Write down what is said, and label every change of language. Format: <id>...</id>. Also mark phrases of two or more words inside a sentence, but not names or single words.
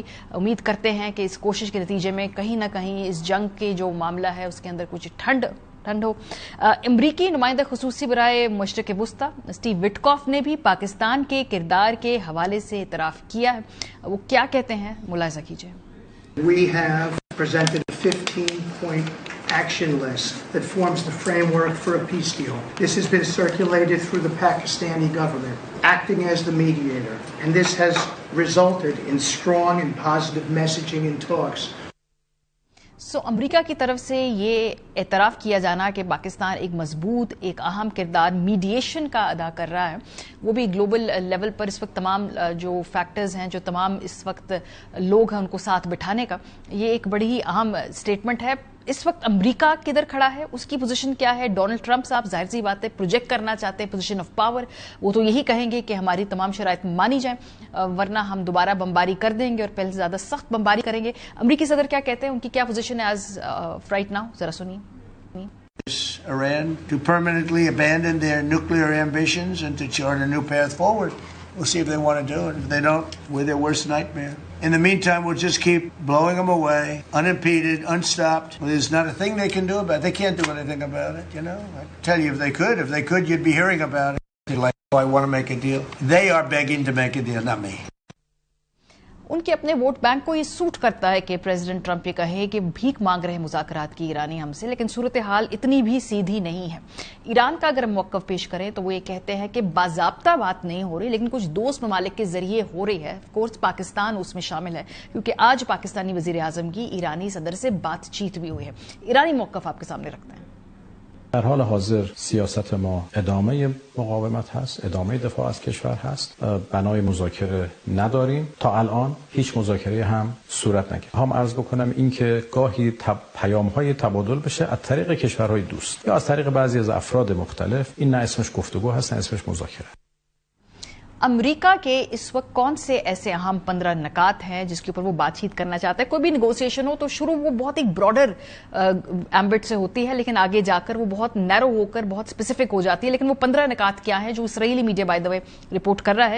<ur>امید کرتے ہیں کہ اس کوشش کے نتیجے میں کہیں نہ کہیں اس جنگ کے جو معاملہ ہے اس کے اندر کچھ ٹھنڈ ہو. امریکی نمائندہ خصوصی برائے مشرق وسطیٰ سٹیو وٹکوف نے بھی پاکستان کے کردار کے حوالے سے اعتراف کیا ہے. وہ کیا کہتے ہیں، ملاحظہ کیجیے.</ur> <en>We have presented a 15-point action list that forms the framework for a peace deal. This has been circulated through the Pakistani government, acting as the mediator, and this has resulted in strong and positive messaging and talks.</en> <ur>امریکہ کی طرف سے یہ اعتراف کیا جانا کہ پاکستان ایک مضبوط، ایک اہم کردار میڈی ایشن کا ادا کر رہا ہے، وہ بھی</ur> <en>global level</en> <ur>پر اس وقت تمام جو فیکٹرز ہیں، جو تمام اس وقت لوگ ہیں ان کو ساتھ بٹھانے کا، یہ ایک بڑی ہی اہم سٹیٹمنٹ ہے. اس وقت امریکہ کدھر کھڑا ہے، اس کی پوزیشن کیا ہے؟ ڈونلڈ ٹرمپ صاحب ظاہر سی بات ہے پروجیکٹ کرنا چاہتے ہیں</ur> <en>position of power.</en> <ur>وہ تو یہی کہیں گے کہ ہماری تمام شرائط مانی جائے، ورنہ ہم دوبارہ بمباری کر دیں گے اور پہلے سے زیادہ سخت بمباری کریں گے. امریکی صدر کیا کہتے ہیں، ان کی کیا پوزیشن ہے</ur> <en>as right now,</en> <ur>ذرا سنیے.</ur> <en>Iran to permanently abandon their nuclear ambitions and to chart a new path forward. We'll see if they want to do it. If they don't, we're their worst nightmare. In the meantime, we'll just keep blowing them away, unimpeded, unstopped. Well, there's not a thing they can do about it. They can't do anything about it, you know. I tell you, if they could, you'd be hearing about it. Like, oh, I want to make a deal. They are begging to make a deal, not me.</en> <ur>ان کے اپنے</ur> <en>vote bank</en> <ur>کو یہ سوٹ کرتا ہے کہ پریزیڈنٹ ٹرمپ یہ کہے کہ بھیک مانگ رہے مذاکرات کی ایرانی ہم سے، لیکن صورت حال اتنی بھی سیدھی نہیں ہے. ایران کا اگر ہم موقف پیش کریں تو وہ یہ کہتے ہیں کہ باضابطہ بات نہیں ہو رہی، لیکن کچھ دوست ممالک کے ذریعے ہو رہی ہے.</ur> <en>of course</en> <ur>پاکستان اس میں شامل ہے، کیونکہ آج پاکستانی وزیر اعظم کی ایرانی صدر سے بات چیت بھی ہوئی ہے. ایرانی موقف آپ کے سامنے رکھتے ہیں.</ur> <fa>در حال حاضر سیاست ما ادامه مقاومت هست، ادامه دفاع از کشور هست، بنای مذاکره نداریم. تا الان هیچ مذاکره هم صورت نگرفت. هم عرض بکنم این که گاهی پیام‌های تبادل بشه از طریق کشورهای دوست یا از طریق بعضی از افراد مختلف، این نه اسمش گفتگو هست نه اسمش مذاکره.</fa> <ur>امریکہ کے اس وقت کون سے ایسے اہم 15 نکات ہیں جس کے اوپر وہ بات چیت کرنا چاہتا ہے? کوئی بھی نیگوسی ایشن ہو تو شروع وہ بہت ایک</ur> <en>broader ambit</en> <ur>سے ہوتی ہے، لیکن آگے جا کر وہ بہت نیرو ہو کر بہت سپیسیفک ہو جاتی ہے. لیکن وہ 15 نکات کیا ہیں جو اسرائیلی میڈیا</ur> <en>by the way</en> <ur>رپورٹ کر رہا ہے?</ur>